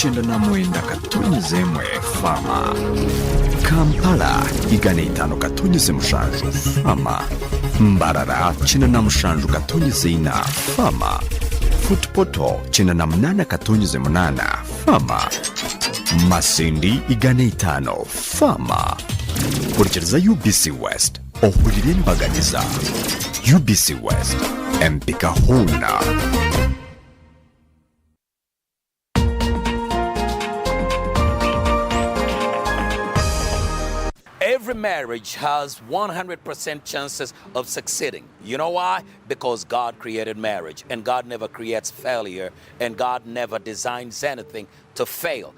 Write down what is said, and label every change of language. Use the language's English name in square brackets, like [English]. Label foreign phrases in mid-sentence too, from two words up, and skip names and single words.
[English] 99.1 Fama, Kampala 105.7 Fama, Mbarara 97.4 Fama, Futpoto 98.8 Fama, Masindi 5 Fama. [Nyankole] Kurikiriza UBC West ohurire embaganiza. UBC West empika huna. [English] Every marriage has 100% chances of succeeding. You know why? Because God created marriage, and God never creates failure, and God never designs anything to fail.